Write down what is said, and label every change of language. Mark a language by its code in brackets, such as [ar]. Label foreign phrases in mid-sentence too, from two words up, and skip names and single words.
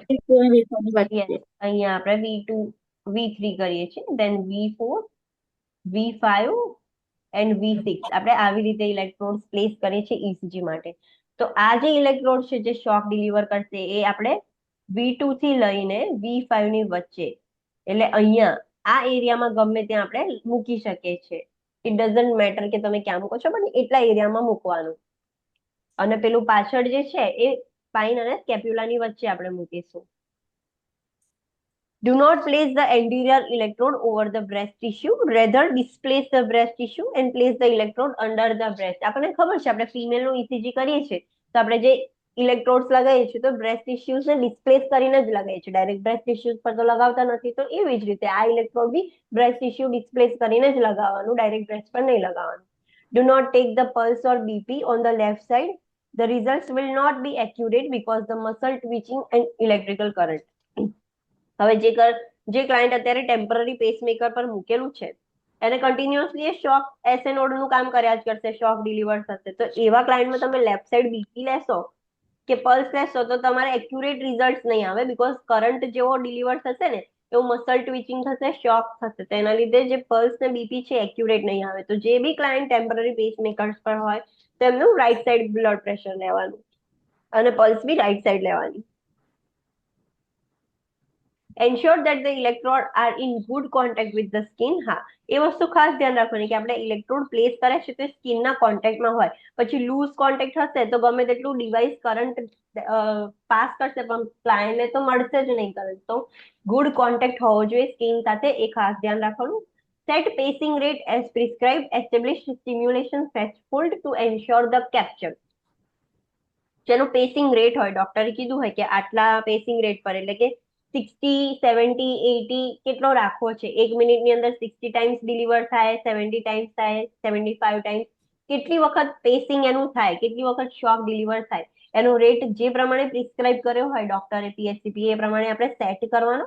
[gu] યસ અહીંયા આપણે V2 V3 કરીએ છીએ [en] then V4 V5 and V6 [gu] આપણે આવી રીતે ઇલેક્ટ્રોડ્સ પ્લેસ કરીએ છીએ ECG માટે તો આ જે ઇલેક્ટ્રોડ છે જે [en] shock deliver [gu] કરશે એ આપણે V2 થી લઈને V5 ની વચ્ચે, એટલે અહીંયા આ એરિયામાં ગમે ત્યાં આપણે મૂકી શકીએ છીએ. [en] it doesn't matter [gu] કે તમે ક્યાં મૂકો છો, પણ એટલા એરિયામાં મૂકવાનું. અને પેલું પાછળ જે છે એ સ્પાઇન અને સ્કેપ્યુલાની વચ્ચે આપણે મૂકીશું. [en] Do not place the anterior electrode over the breast tissue. Rather, displace the breast tissue and place the electrode under the breast. [gu] આપણને ખબર છે, આપણે ફિમેલનું ECG કરીએ છીએ તો આપણે જે ઇલેક્ટ્રોડ્સ લગાવીએ છીએ તો બ્રેસ્ટ ટિશ્યુઝને ડિસ્પ્લેસ કરીને જ લગાવીએ છીએ, [en] direct breast tissues [gu] પર તો લગાવતા નથી. તો એવી જ રીતે આ ઇલેક્ટ્રોડ બી [en] breast tissue displace [gu] કરીને જ લગાવવાનું, [en] direct breast [gu] પર નહીં લગાવવાનું. [en] Do not take the pulse or BP on the left side. The results will not be accurate because the muscle twitching and electrical current. [gu] હવે જે ક્લાયન્ટ અત્યારે [en] temporary pacemaker [gu] પર મૂકેલું છે એને કન્ટિન્યુઅસલી શોક એસેનોડનું કામ કર્યા જ કરશે, [en] shock deliver [gu] થશે. તો એવા ક્લાયન્ટમાં તમે [en] left side BP [gu] લેશો કે પલ્સ લેશો તો તમારે [en] accurate result [gu] નહીં આવે, [en] because current [gu] જેવો ડિલિવર થશે ને એવું [en] muscle twitching [gu] થશે, શોક થશે. તો એના લીધે જે પલ્સ ને બીપી છે એક્યુરેટ નહીં આવે. તો જે બી [en] client temporary pacemakers [gu] પર હોય તો એમનું [en] right side blood pressure [gu] લેવાનું અને પલ્સ બી [en] right side [gu] લેવાની. [en] Ensure that the electrode are in good contact with the skin. [gu] હા, એ વસ્તુ ખાસ ધ્યાન રાખવાની કે આપણે [en] electrode place [gu] કરે છે તો સ્કિનના કોન્ટેક્ટમાં હોય. પછી [en] loose contact [gu] હશે તો ગમે તેટલું [en] device current pass [gu] કરશે પણ ક્લાયન્ટને તો મળશે જ નહીં કરંટ. તો [en] good contact [gu] હોવો જોઈએ સ્કિન સાથે, એ ખાસ ધ્યાન રાખવાનું. [en] Set pacing rate as prescribed. Establish stimulation threshold to ensure the capture. [gu] જેનો [en] pacing rate [gu] હોય, ડોક્ટરે કીધું હોય કે આટલા [en] pacing rate [gu] પર, એટલે કે 60, 70, 80 કેટલો રાખવો છે, 1 મિનિટની અંદર 60 ટાઈમ્સ ડિલિવર થાય, 70 ટાઈમ્સ થાય, 75 ટાઈમ્સ, કેટલી વખત પેસિંગ એનું થાય, કેટલી વખત [en] shock deliver [gu] થાય, એનો રેટ જે પ્રમાણે પ્રિસ્ક્રાઇબ કર્યો હોય ડોક્ટરે PSCP એ પ્રમાણે આપણે સેટ કરવાનો.